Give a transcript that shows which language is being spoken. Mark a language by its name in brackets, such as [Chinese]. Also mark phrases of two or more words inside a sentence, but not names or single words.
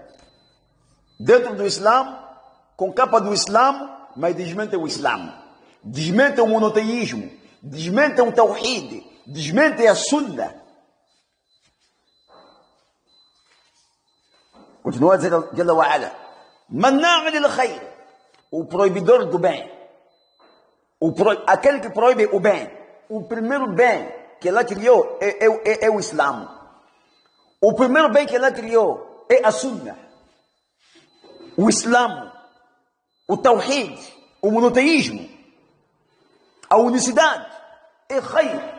[Portuguese] Dentro do Islã, com capa do Islã, mas desmentem o Islã. Desmentem o monoteísmo. Desmentem o Tawhid. Desmentem a Sunnah. Continua a dizer [Arabic] جل وعلا: مناع للخير. [Portuguese] O proibidor do bem. Aquele que proíbe o bem. O primeiro bem que ela criou é o Islã. O primeiro bem que ela criou é a Sunnah. O Islã, o Tawhid, o monoteísmo, a unicidade é khair.